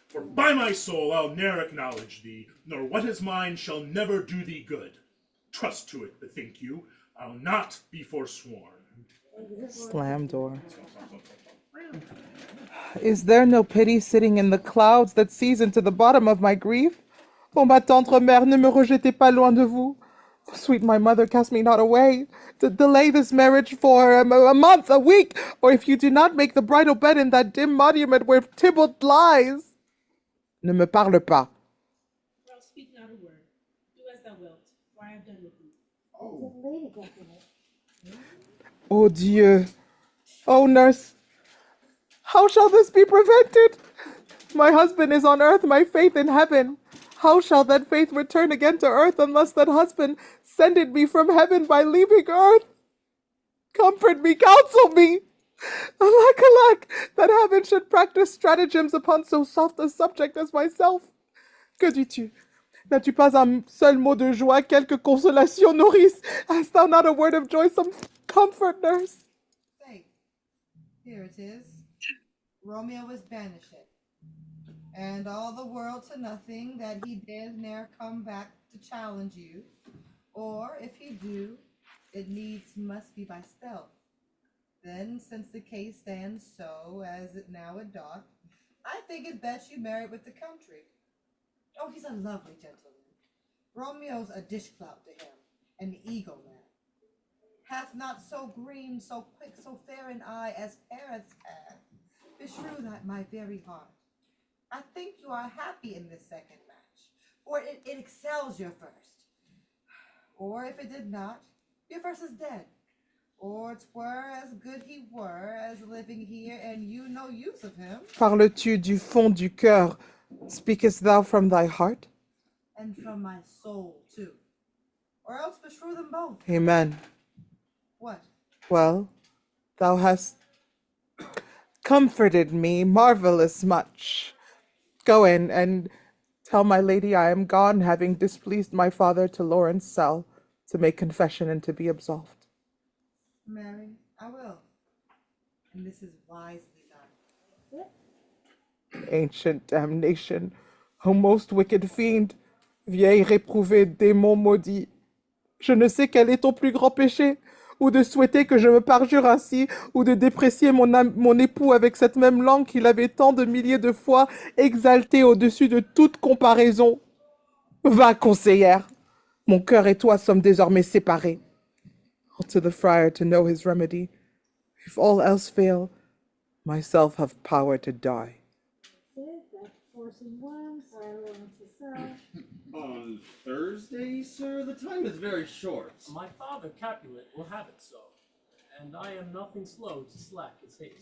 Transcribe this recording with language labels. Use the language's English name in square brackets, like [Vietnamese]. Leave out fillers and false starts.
[English] For by my soul I'll ne'er acknowledge thee, nor what is mine shall never do thee good. Trust to it, bethink you, I'll not be forsworn. Slam door. Is there no pity sitting in the clouds that sees into the bottom of my grief? [French] Oh, ma tendre mère, ne me rejetez pas loin de vous. [English] Oh, sweet my mother, cast me not away. To delay this marriage for a month, a week, or if you do not make the bridal bed in that dim monument where Tybalt lies. [French] Ne me parle pas. [English] Well, speak not a word. Do as thou wilt, for I have done with thee. Oh Dieu. Oh nurse. How shall this be prevented? My husband is on earth, my faith in heaven. How shall that faith return again to earth unless that husband sended me from heaven by leaving earth? Comfort me, counsel me. Alack, alack, that heaven should practice stratagems upon so soft a subject as myself. [French] Que dis-tu? N'as-tu pas un seul mot de joie, quelque consolation, nourrice? [English] Hast thou not a word of joy, some comfort, nurse? Say, here it is. Romeo is banished, and all the world to nothing that he dares ne'er come back to challenge you, or if he do, it needs must be by stealth. Then, since the case stands so as it now it doth, I think it best you marry with the country. Oh, he's a lovely gentleman. Romeo's a dishclout to him, an eagle man. Hath not so green, so quick, so fair an eye as Paris hath. Beshrew that my very heart. I think you are happy in this second match, for it excels your first. Or if it did not, your first is dead. Or 'twere as good he were as living here, and you no use of him. [French] Parles-tu du fond du cœur? [English] Speakest thou from thy heart? And from my soul, too. Or else beshrew them both. Amen. What? Well, thou hast comforted me marvelous much. Go in and tell my lady I am gone, having displeased my father to Lawrence' cell, to make confession and to be absolved. Mary, I will. And this is wisely done. Ancient damnation, O most wicked fiend, [French] vieille réprouvée, démon maudit. Je ne sais quel est ton plus grand péché, ou de souhaiter que je me parjure ainsi, ou de déprécier mon époux avec cette même langue qu'il avait tant de milliers de fois exaltée au-dessus de toute comparaison. Va, conseillère, mon cœur et toi sommes désormais séparés. [English] To the friar to know his remedy. If all else fail, myself have power to die. For sourcing one, so I will to sell. On Thursday, sir? The time is very short. My father, Capulet, will have it so, and I am nothing slow to slack his haste.